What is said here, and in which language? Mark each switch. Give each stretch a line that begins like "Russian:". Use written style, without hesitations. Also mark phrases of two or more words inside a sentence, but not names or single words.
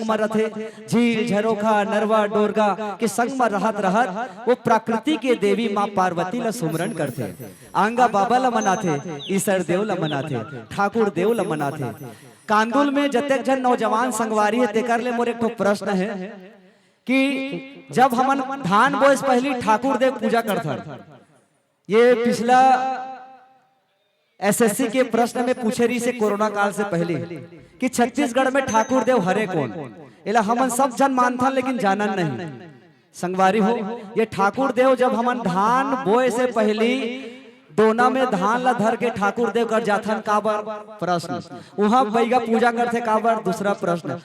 Chhattisgarhi: में रहते झील झरोखा नरवा डोरगा के संग में रहत रहत वो प्रकृति के देवी माँ पार्वती ला सुमरन करते आंगा बाबा मनाथे ईसर देव ला मनाथे ठाकुर देव ला मनाथे कांदुल में जतेक जन नौजवान संगवारी है तेकर ले मोर एक ठो प्रश्न है कि जब हमन धान बोए से पहली ठाकुर देव पूजा करथन ये पिछला एसएससी के प्रश्न में पूछे रही से कोरोना काल से पहले कि छत्तीसगढ़ में ठाकुर देव हरे कौन एला हमन सब जन मानथन लेकिन जानन नहीं संगवारी हो ये ठाकुर देव जब हमन धान बोए से पहली डोना में धान ला धर के ठाकुर देव कर जाथन काबर? प्रश्न। वहाँ बैगा पूजा करते काबर? दूसरा प्रश्न।